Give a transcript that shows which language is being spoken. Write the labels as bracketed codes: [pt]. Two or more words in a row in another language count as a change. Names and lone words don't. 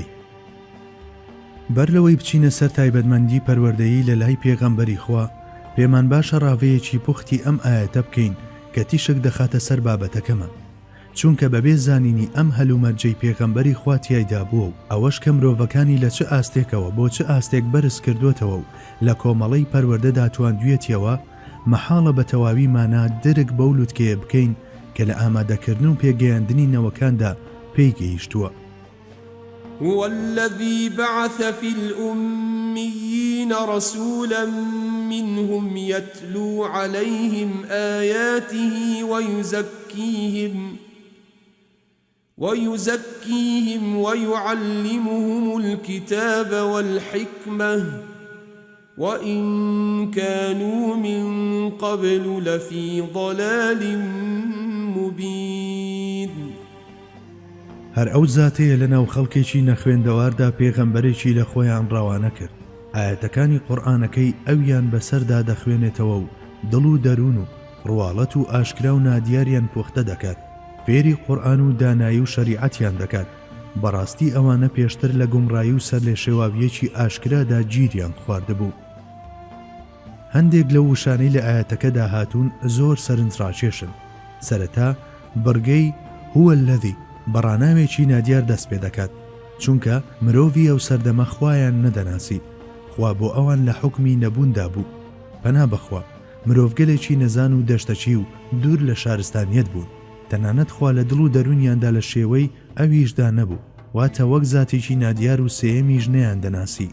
[ckb] بەر لەوەی بچینە سەر تایبەتمەندی پەروەردەیی لە لای پێغەمبەری خوا، پێمان باشە ڕاوەیەکی پوختی ئەم ئاەتە بکەین کە تیشک دەخاتە سەر بابەتەکەمە، چونکە بەبێ زانینی ئەم هەلومەرجەی پێغەمبەری خوا تیایدا بووە و ئەوەش کە مرۆڤەکانی لە چه ئاستێکەوە بۆ چه ئاستێک بەرز کردوێتەوە و لە کۆمەڵەی پەروەردەدا تواندوێتیەوە، مەحاڵە بە تەواوی مانا درک بەو لووتکەیە بکەین کە لە ئامادەکردن و پێگەیاندنی نەوەکاندا پێی گەیشتووە. [ar] هو الذي بعث في الأميين رسولا منهم يتلو عليهم آياته ويزكيهم ويعلمهم الكتاب والحكمة وإن كانوا من قبل لفي ضلال مبين. [ckb] هەر ئەو زاتەیە لەناو خەڵکێکی نەخوێندەواردا پێغەمبەرێکی لە خۆیان ڕەوانە کرد. ئاەتەکانی قورئانەکەی ئەویان بەسەردا دەخوێنێتەوە و دڵ و دەروون و ڕواڵەت و ئاشکرا و نادیاریان پوختە دەکات، فێری قورئان و دانایی و شەریعەتیان دەکات. بەڕاستی ئەوانە پێشتر لە گومڕایی و سەر لێ شێواویەکی ئاشکرادا گیریان خواردبوو. هەندێک لە وشانەی لە ئاەتەکەدا هاتوون زۆر سەرنجڕاکێشن. سەرەتا بڕگەی [ar] هو الذی [ckb] بەڕاناوێکی نادیار دەست پێ دەکات، چونکە مرۆڤی ئەو سەردەمە خوایان نەدەناسی، خوا بۆ ئەوان لە حوکمی نەبووندا بوو. پەنا بەخوا مرۆڤگەلێکی نەزان و دەشتەچی و دوور لە شارستانیەت بوون، تەنانەت خوا لە دڵ و دەرونیاندا لە شێوەی ئەویشدا نەبوو، واتە وەک زاتێکی نادیار و سێیەمیش نەیان دەناسی.